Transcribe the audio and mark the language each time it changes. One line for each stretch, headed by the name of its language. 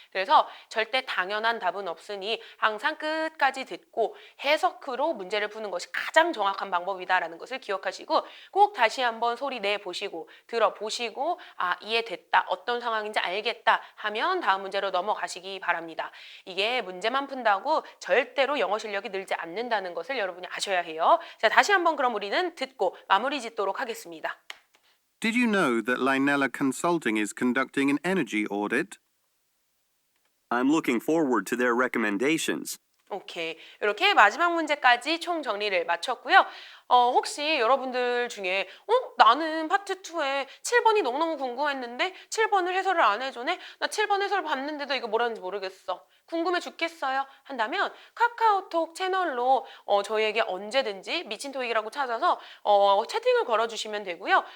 Korean: 그래서 절대 당연한 답은 없으니 항상 끝까지 듣고 해석으로 문제를 푸는 것이 가장 정확한 방법이다라는 것을 기억하시고 꼭 다시 한번 소리 내보시고 들어보시고 이해됐다, 어떤 상황인지 알겠다 하면 다음 문제로 넘어가시기 바랍니다. 이게 문제만 푼다고 절대로 영어 실력이 늘지 않는다는 것을 여러분이 아셔야 해요. 자, 다시 한번 그럼 우리는 듣고 마무리 짓도록 하겠습니다.
English: Did you know that Linella Consulting is conducting an energy audit? I'm looking forward to their recommendations.
Korean: 오케이. 이렇게 마지막 문제까지 총 정리를 마쳤고요. 혹시 여러분들 중에 나는 파트 2에 7번이 너무너무 궁금했는데 7번을 해설을 안 해주네? 나 7번 해설 봤는데도 이거 뭐라는지 모르겠어. 궁금해 죽겠어요? 한다면 카카오톡 채널로 저희에게 언제든지 미친 토익이라고 찾아서 채팅을 걸어주시면 되고요.